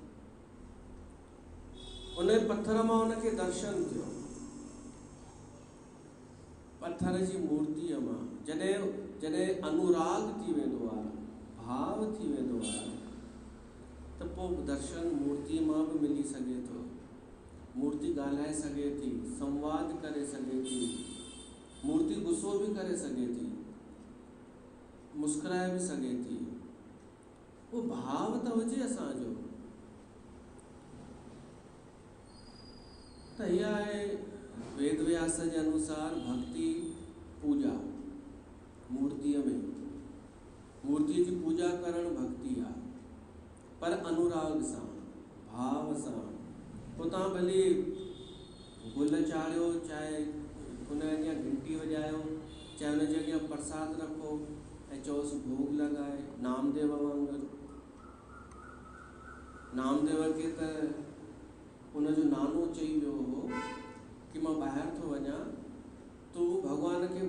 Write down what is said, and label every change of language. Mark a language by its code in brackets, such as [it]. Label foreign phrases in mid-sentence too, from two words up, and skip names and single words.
[sd] उन पत्थर में उनके दर्शन थियो पत्थर जी मूर्ति में जडे जडे अनुराग थी वेंदो आ भाव थी वेंदो आ तो पो दर्शन मूर्ति में भी मिली सके तो मूर्ति गालाए सके थी संवाद करे सके थी मूर्ति गुस्सो भी करे सके थी मुस्कुराए भी सके थी वो भाव तो हुजे असांजो [hi] तो यह है वेद व्यास के अनुसार भक्ति पूजा मूर्ति में मूर्ति की पूजा [sd] करण भक्ति आ पर अनुराग सा भाव सा उतां भली गुल चाड़ियो चाहे उन अॻियां घंटी वॼायो चाहे उन जे अॻियां प्रसाद रखो ऐं चओसि भोग लगाए नामदेव वांगुरु नामदेव खे त उनजो नानो चई वियो हो कि मां ॿाहिरि थो वञा तूं भॻवान खे